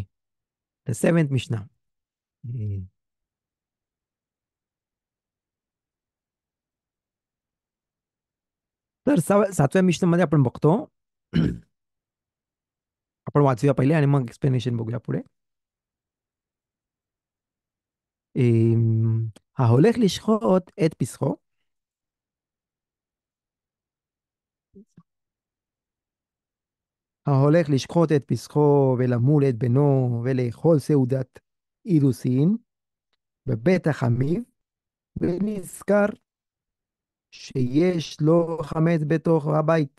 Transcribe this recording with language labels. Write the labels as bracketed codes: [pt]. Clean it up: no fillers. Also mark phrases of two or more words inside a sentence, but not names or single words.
[mr] तर सेवन्थ मिशना. तर सातव्या मिशनमध्ये आपण बघतो. आपण वाचूया पहिले आणि मग एक्सप्लेनेशन बघूया पुढे. [he] ההולך לשחוט את פסחו, ההולך לשחוט את פסחו ולמול את בנו ולאכול סעודת אירוסין בבית החמיב, ונזכר שיש לו חמץ בתוך הבית.